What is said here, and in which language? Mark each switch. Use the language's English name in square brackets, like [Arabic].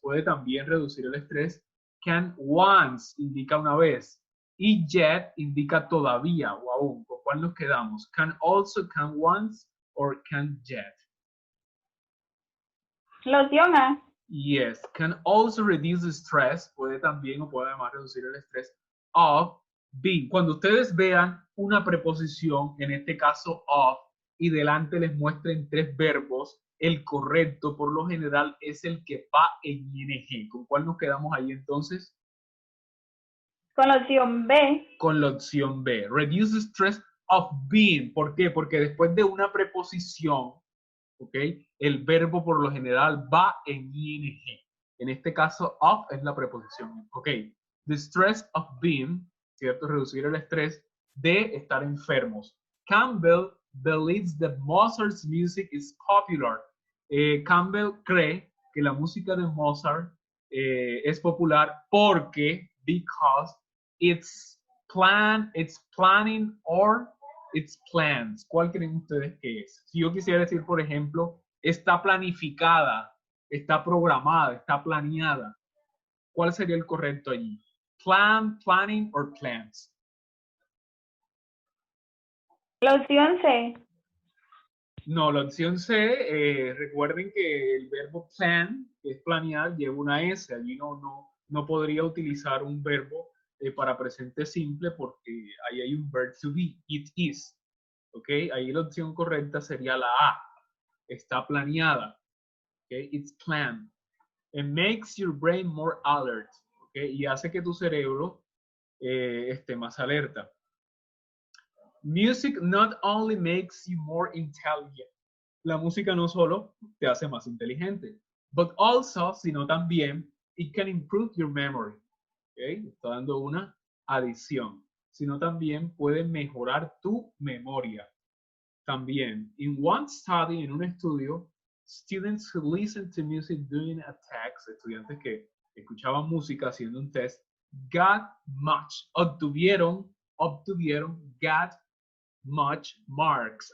[Spanish] Puede también reducir el estrés. [English] Can once [Spanish] indica una vez. Y yet indica todavía o aún. ¿Con cuál nos quedamos? [English] Can also, can once, or can yet? [Spanish] La opción A. [English] Yes, can also reduce stress, [Spanish] puede también o puede además reducir el estrés [English] of being. [Spanish] Cuando ustedes vean una preposición, en este caso of, y delante les muestren tres verbos, el correcto por lo general es el que va en ing. ¿Con cuál nos quedamos ahí entonces? Con la opción B. Con la opción B. [English] Reduce stress of being. [Spanish] ¿Por qué? Porque después de una preposición, ¿ok? El verbo por lo general va en ing. En este caso, of es la preposición. ¿Ok? [English] The stress of being, [Spanish] ¿cierto? Reducir el estrés de estar enfermos. [English] Campbell believes that Mozart's music is popular. [Spanish] Campbell cree que la música de Mozart es popular porque, [English] because it's planning or its plans. [Spanish] ¿Cuál creen ustedes que es? Si yo quisiera decir, por ejemplo, está planificada, está programada, está planeada, ¿cuál sería el correcto allí? [English] Plan, planning, or plans. [Spanish] La opción C. No, la opción C, recuerden que el verbo plan, que es planear, lleva una S. Allí no podría utilizar un verbo para presente simple porque ahí hay un verb to be, [English] it is. [Spanish] ¿Ok? Ahí la opción correcta sería la A. Está planeada. ¿Ok? [English] It's planned. It makes your brain more alert. [Spanish] ¿Ok? Y hace que tu cerebro esté más alerta. [English] Music not only makes you more intelligent. [Spanish] La música no solo te hace más inteligente, [English] but also, [Spanish] sino también, [English] it can improve your memory. [Spanish] ¿Ok? Está dando una adición. Sino también puede mejorar tu memoria. También, [English] in one study, [Spanish] en un estudio, [English] students who listened to music during a test, [Spanish] estudiantes que escuchaban música haciendo un test, [English] got much, [Spanish] obtuvieron, [English] got much marks.